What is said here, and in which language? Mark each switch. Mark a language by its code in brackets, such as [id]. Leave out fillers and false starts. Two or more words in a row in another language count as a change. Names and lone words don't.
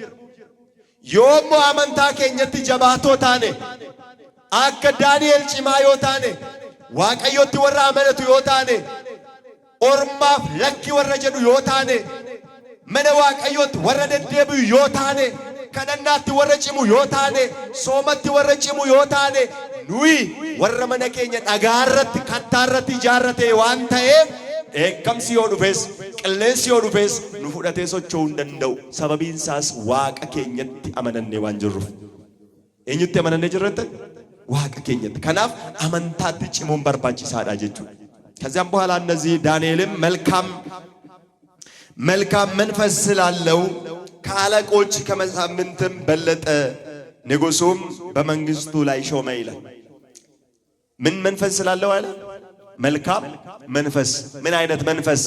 [om] Yoommoo amantaa keenyatti jabaatoo taane akka Daani'el cimaa yoo taane waaqayyotti warra amanatu yoo taane ormaaf lakki warra jedhu yoo taane mana waaqayyotti warra deddeebi'u yoo taane kadhannaatti warra cimu yoo taane soomatti warra cimu yoo taane nuyi warra mana keenya dhagaarratti kattaarratti ijaarrate waan ta'eef eekkamsi yoo dhufes qilleensi yoo dhufes nu fudhatee socho'uu hin danda'u. Sababiin isaas waaqa keenyatti amanannee waan jirruuf. Eenyutti amanannee jirratan? Waaqa keenyatti. Kanaaf amantaatti cimuun barbaachisaadha jechuudha. [am] ከዚያም በኋላ እነዚህ ዳንኤልም መልካም መንፈስ ስላለው ከአለቆች ከመሳፍንትም በለጠ፣ ንጉሱም በመንግስቱ ላይ ሾመ ይላል። ምን መንፈስ ስላለው አለ? መልካም መንፈስ። ምን አይነት መንፈስ?